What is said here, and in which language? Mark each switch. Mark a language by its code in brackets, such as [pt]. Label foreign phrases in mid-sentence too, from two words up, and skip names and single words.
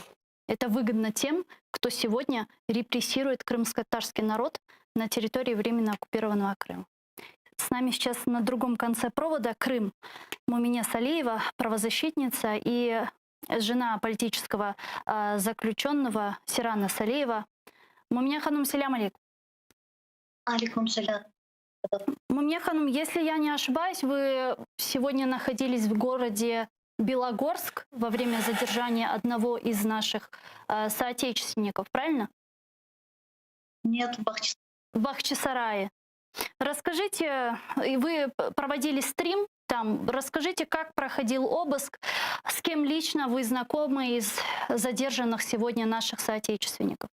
[ru] Это выгодно тем, кто сегодня репрессирует крымско-татарский народ на территории временно оккупированного Крыма. С нами сейчас на другом конце провода Крым. Мумине Салиева, правозащитница, и жена политического заключенного Сирана Салиева. Мумине Ханум, [ar] سلام عليكم. عليكم السلام. [ru] Мумине Ханум, если я не ошибаюсь, вы сегодня находились в городе Белогорск во время задержания одного из наших соотечественников, правильно? Нет, В Бахчисарае. Расскажите, и вы проводили стрим там, расскажите, как проходил обыск, с кем лично вы знакомы из задержанных сегодня наших соотечественников?